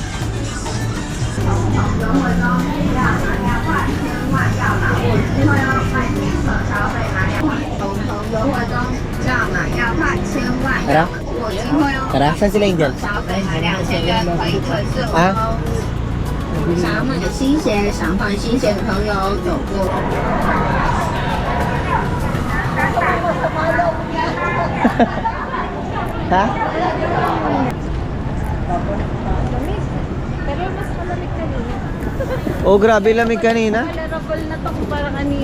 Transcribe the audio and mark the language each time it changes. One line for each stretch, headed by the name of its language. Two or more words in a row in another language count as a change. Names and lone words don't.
Filipino: Tara? Tara? Saan sila Angel? Ha?
Chinese: 想买新鞋，想换新鞋的朋友走过。
Filipino: Ha? Pero mas malamig kanina. Oh, grabe lamig kanina. Tolerable na to kung parang anino.